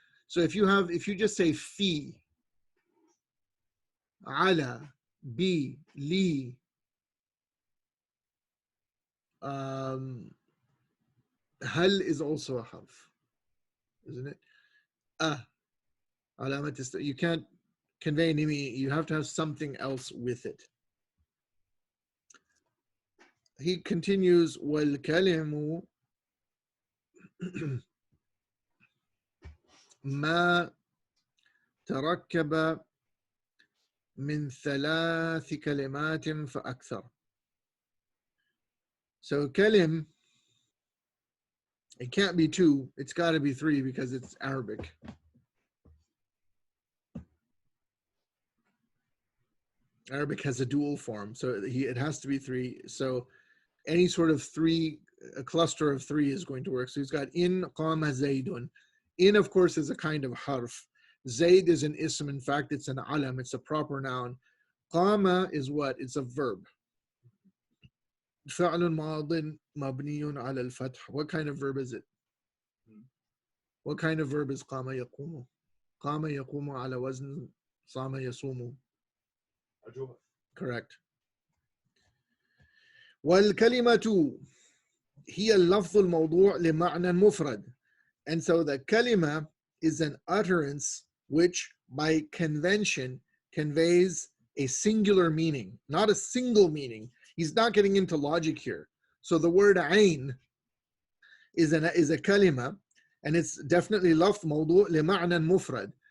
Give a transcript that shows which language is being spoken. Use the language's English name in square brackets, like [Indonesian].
[English] So if you just say fi, ala, bi, li, hal is also a harf, isn't it? You can't convey any meaning. You have to have something else with it. He continues, [Arabic] وَالْكَلِمُ ما تركب من ثلاث كلمات فأكثر. [English] So kalim, it can't be two, it's got to be three because it's Arabic. Arabic has a dual form, so it has to be three. So any sort of three a cluster of three is going to work. So he's got in qama zaydun. In, of course, is a kind of harf. Zayd is an ism. In fact, it's an alam. It's a proper noun. Qama is what? It's a verb. [Arabic] فعل ماض مبني على الفتح. [English] What kind of verb is it? What kind of verb is [Arabic] قام يقوم? قام يقوم على وزن صام يصوم. [English] Correct. [Arabic] والكلمة هي اللفظ الموضوع لمعنى مفرد. [English] And so the kalima is an utterance which by convention conveys a singular meaning, not a single meaning. He's not getting into logic here. So the word ayn is a kalima, and it's definitely lafz mawdu' lima'nan mufrad.